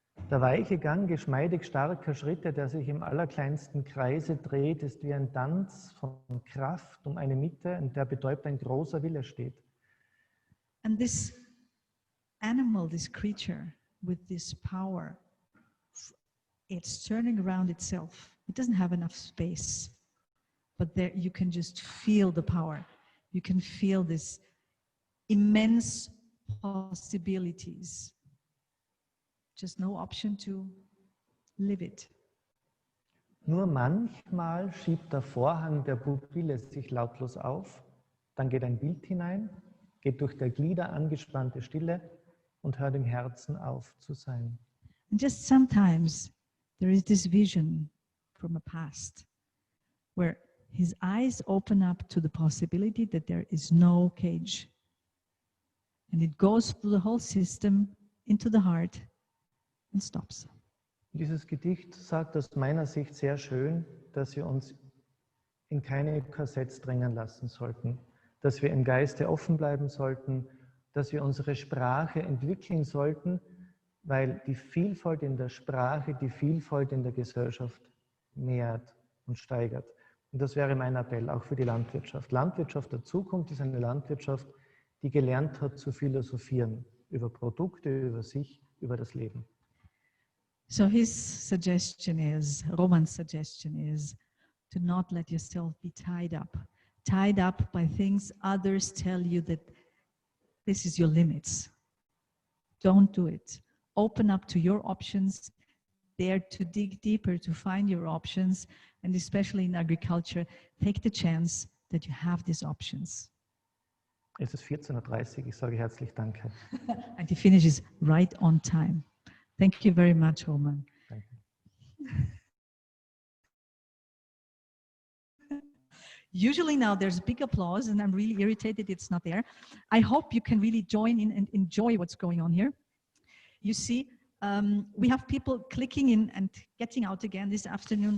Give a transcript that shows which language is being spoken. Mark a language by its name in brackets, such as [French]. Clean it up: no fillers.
[German] Der weiche Gang geschmeidig starker Schritte, der sich im allerkleinsten Kreise dreht, ist wie ein Tanz von Kraft um eine Mitte, in der betäubt ein großer Wille steht. [English] And this animal, this creature with this power, it's turning around itself. It doesn't have enough space, but there you can just feel the power. You can feel this immense possibilities. Just no option to live it. [German] Nur manchmal schiebt der Vorhang der Pupille sich lautlos auf, dann geht ein Bild hinein, geht durch der Glieder angespannte Stille und hört im Herzen auf zu sein. [English] And just sometimes there is this vision from a past where his eyes open up to the possibility that there is no cage. And it goes through the whole system into the heart and stops. [German] Dieses Gedicht sagt aus meiner Sicht sehr schön, dass wir uns in keine Korsetts drängen lassen sollten, dass wir im Geiste offen bleiben sollten, dass wir unsere Sprache entwickeln sollten, weil die Vielfalt in der Sprache die Vielfalt in der Gesellschaft mehrt und steigert. Und das wäre mein Appell, auch für die Landwirtschaft. Landwirtschaft der Zukunft ist eine Landwirtschaft, die gelernt hat zu philosophieren, über Produkte, über sich, über das Leben. [English] So his suggestion is, Roman's suggestion is, to not let yourself be tied up by things others tell you that this is your limits. Don't do it. Open up to your options, dare to dig deeper to find your options, and especially in agriculture, take the chance that you have these options. [German] Es ist 14:30 Uhr, ich sage herzlich Danke. [English] And he finishes right on time. Thank you very much, Roman. [German] Danke. [English] Usually now there's big applause and I'm really irritated it's not there. I hope you can really join in and enjoy what's going on here. You see, we have people clicking in and getting out again this afternoon.